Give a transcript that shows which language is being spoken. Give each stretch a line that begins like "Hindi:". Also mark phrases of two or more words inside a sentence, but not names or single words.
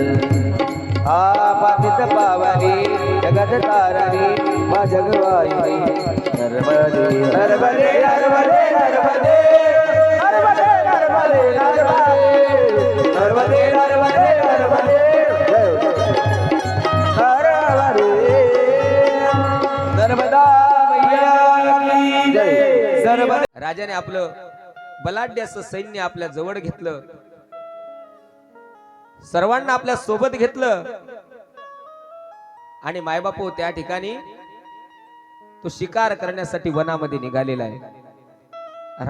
Hindi: पतित पावनी जगत तारणी माँ जगवायनी नर्मदे नर्मदे नर्मदे नर्मदे नर्मदे नर्मदे नर्मदे नर्मदे नर्मदे नर्मदे नर्मदा मैया की जय
Marathi: राजाने आपलं बलाढ्य असं सैन्य आपल्या जवळ घेतलं, सर्वांना आपल्या सोबत घेतलं आणि मायबापू त्या ठिकाणी तो शिकार करण्यासाठी वनामध्ये निघालेला आहे.